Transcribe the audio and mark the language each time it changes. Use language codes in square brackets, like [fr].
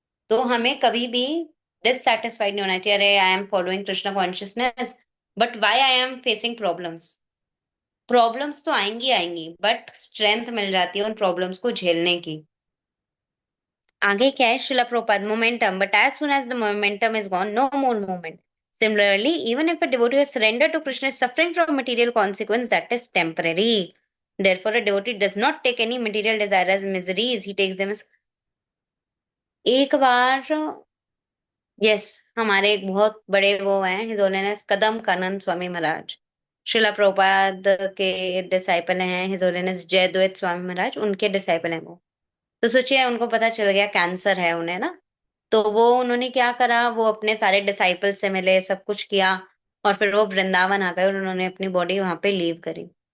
[hi] तो हमें कभी भी डिससेटिस्फाइड नहीं होना चाहिए, अरे [en] I am following Krishna consciousness but why I am facing problems. [hi] Problems तो आएंगी आएंगी, बट स्ट्रेंथ मिल जाती है उन प्रॉब्लम्स को झेलने की। आगे क्या है, [en] Srila Prabhupada, momentum, but as soon as the momentum is gone, no more movement. Similarly, even if a devotee has surrendered to Krishna is suffering from material consequence, that is temporary. Therefore, a devotee does not take any material desire as miseries, he takes them as। [hi] एक बार yes, हमारे एक बहुत बड़े वो हैं his holiness कदम कानन स्वामी महाराज, शिला प्रभुपाद के disciple हैं, his holiness जयद्वैत Swami Maharaj उनके डिसाइपल हैं वो। तो सोचिए उनको पता चल गया कैंसर है उन्हें ना, तो वो उन्होंने क्या करा, वो अपने सारे डिसाइपल से मिले, सब कुछ किया, और फिर वो वृंदावन आ गए और उन्होंने अपनी बॉडी वहां पे लीव करी।